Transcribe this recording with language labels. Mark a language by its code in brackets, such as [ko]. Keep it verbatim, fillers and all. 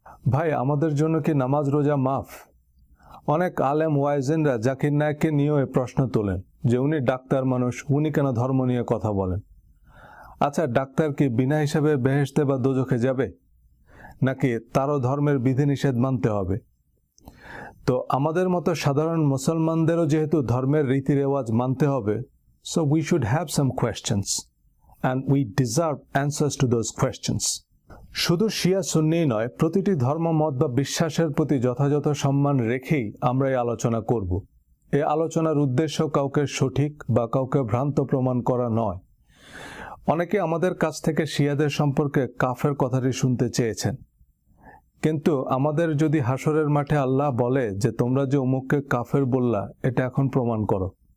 [bn] ভাই, আমাদের জন্য কি নামাজ রোজা মাফ? অনেক আলেম ওয়াইজেনরা জাকির নায়ককে নিয়েও এ প্রশ্ন তোলেন যে উনি ডাক্তার মানুষ, উনি কেন ধর্ম নিয়ে কথা বলেন? আচ্ছা, ডাক্তার কি বিনা হিসাবে বেহেশতে বা দোজখে যাবে, নাকি তারও ধর্মের বিধিনিষেধ মানতে হবে? তো আমাদের মতো সাধারণ মুসলমানদেরও যেহেতু ধর্মের রীতি রেওয়াজ মানতে হবে, [en] so we should have some questions and we deserve answers to those questions. [bn] শুধু শিয়া সুন্নি নয়, প্রতিটি ধর্ম, মত বা বিশ্বাসের প্রতি যথাযথ সম্মান রেখেই আমরা এই আলোচনা করব। এই আলোচনার উদ্দেশ্য কাউকে সঠিক বা কাউকে ভ্রান্ত প্রমাণ করা নয়। অনেকে আমাদের কাছ থেকে শিয়াদের সম্পর্কে কাফের কথাটি শুনতে চেয়েছেন, কিন্তু আমাদের যদি হাসরের মাঠে আল্লাহ বলে যে তোমরা যে উমুককে কাফের বললা, এটা এখন প্রমাণ করো।